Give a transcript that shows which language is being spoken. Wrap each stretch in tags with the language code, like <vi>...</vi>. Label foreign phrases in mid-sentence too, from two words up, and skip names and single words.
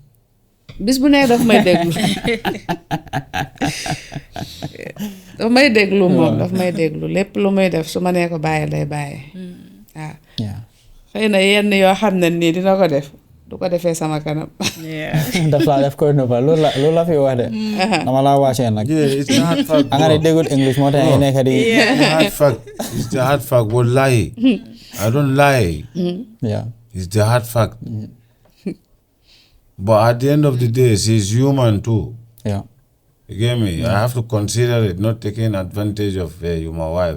<wo>bis bu ne daf may déglu daf may déglu moom daf may déglu lépp lu muy def su ma nee ko bàyyi day bàyyi waaw xëy na yenn yoo xam ne nii dina ko def du ko defee sama kanam daf laa def ko nëbba loolu la fi wax de dama laa wàccee nag</wo> <en>it's the hard fact.</en> <wo>nga ne déggul English moo tax nga nekk di</wo> <en>It's the hard fact. Wallahi, I don't lie. It's the hard fact. But at the end of the day, she's human too. You get me? I have to consider it, not taking advantage of you, my wife.</en>